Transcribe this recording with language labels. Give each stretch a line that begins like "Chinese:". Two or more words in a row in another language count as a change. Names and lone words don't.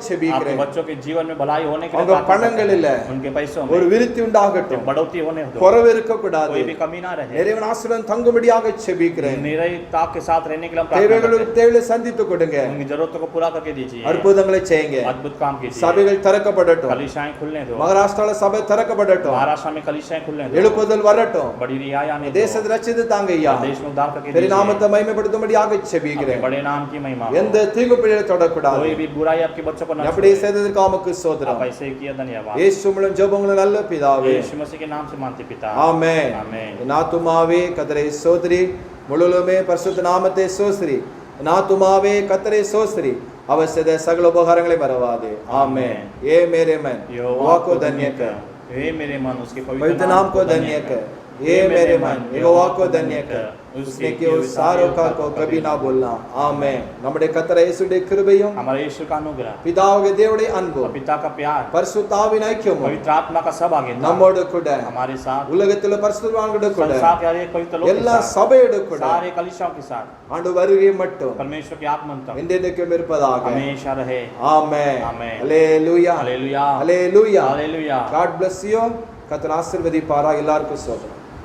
Tamil: செபிக்கிறேன்.
Hindi: बच्चों के जीवन में भलाई होने के लिए
Tamil: அவங்க
Hindi: प्रार्थना करते
Tamil: பணங்களில்
Hindi: हैं। उनके पैसों
Tamil: ஒரு
Hindi: में
Tamil: விருத்தி உண்டாகட்டும்.
Hindi: बढ़ोतरी होने दो।
Tamil: குறைவு இருக்க கூடாது.
Hindi: कोई भी कमी ना रहे।
Tamil: இறைவன் ஆசீர்வாதம் தங்கும்படியாக செபிக்கிறேன்.
Hindi: निरयता के साथ रहने के लिए हम प्रार्थना करते
Tamil: தேவைகளுக்கு தேவையை சந்தித்து கொடுங்க.
Hindi: हैं। उनकी जरूरतों को पूरा करके दीजिए।
Tamil: அற்புதங்களை செய்யுங்க.
Hindi: अद्भुत काम कीजिए।
Tamil: சபைகள் திறக்கப்படட்டும்.
Hindi: कलीसियाएं खुलने दो।
Tamil: மகாராஷ்டிரால சபை திறக்கப்படட்டும்.
Hindi: महाराष्ट्र भाषा में कलीसियाएं खुलने दो,
Tamil: எழுப்புதல் வரட்டும்.
Hindi: बड़ी रिहाई आने दो,
Tamil: தேசத்தை ரட்சித்து தாங்க ஐயா.
Hindi: देश में उद्धार करके
Tamil: பெரிய
Hindi: दीजिए।
Tamil: நாமத்தை மகிமைப்படுத்தும்படியாக
Hindi: आपके
Tamil: செபிக்கிறேன்.
Hindi: बड़े नाम की महिमा हो।
Tamil: எந்த தீங்கு பிழையை தொடக்கூடாது.
Hindi: कोई भी बुराई आपके बच्चों को न
Tamil: அப்படி
Hindi: छुए।
Tamil: செய்ததற்கு உமக்கு
Hindi: आप
Tamil: ஸ்தோத்திரம்.
Hindi: ऐसे किया धन्यवाद।
Tamil: இயேசு மூலம் ஜெபங்களும் நல்ல பிதாவே.
Hindi: यीशु मसीह के नाम से मानते पिता,
Tamil: ஆமென். ஆமென். என் ஆத்துமாவே கர்த்தரை ஸ்தோத்திரி, முழுவதுமே பரிசுத்த நாமத்தை ஸ்தோத்திரி. என் ஆத்துமாவே கர்த்தரை ஸ்தோத்திரி, அவர் செய்த சகல உபகாரங்களை மறவாதே.
Hindi: ஆமென். ए मेरे मन यहोवा को धन्य कर, हे मेरे मन उसके पवित्र नाम को धन्य कर. ये मेरे मन यहोवा को धन्य कर, उसने किए उस सारों का को कभी ना बोलना.
Tamil: ஆமென். நம்முடைய கர்த்தர் இயேசுவுடைய கிருபையும்
Hindi: हमारे यीशु का अनुग्रह,
Tamil: பிதாவுடைய தேவனுடைய அன்பும்
Hindi: पिता का प्यार,
Tamil: பரிசுத்த ஆவியின் ஐக்கியமும்
Hindi: पवित्र आत्मा का सहभागिता
Tamil: நம்மோடு கூட
Hindi: हमारे साथ,
Tamil: உலகத்தில் பரிசுத்தவான்களோடு கூட
Hindi: संसार के हर एक पवित्र लोग के
Tamil: எல்லா
Hindi: साथ,
Tamil: சபையோடு கூட
Hindi: सारे कलीसियाओं के साथ,
Tamil: ஆண்டு வருகை மட்டும்
Hindi: परमेश्वर के आगमन तक
Tamil: என்றென்றைக்கும் இருப்பதாக.
Hindi: हमेशा रहे।
Tamil: ஆமென். ஆமென். ஹalleluya.
Hindi: हालेलुया,
Tamil: ஹalleluya.
Hindi: हालेलुया।
English: God bless you.
Tamil: கர்த்தர் ஆசீர்வதிப்பாராக. எல்லாருக்கும் ஸ்தோத்திரம்.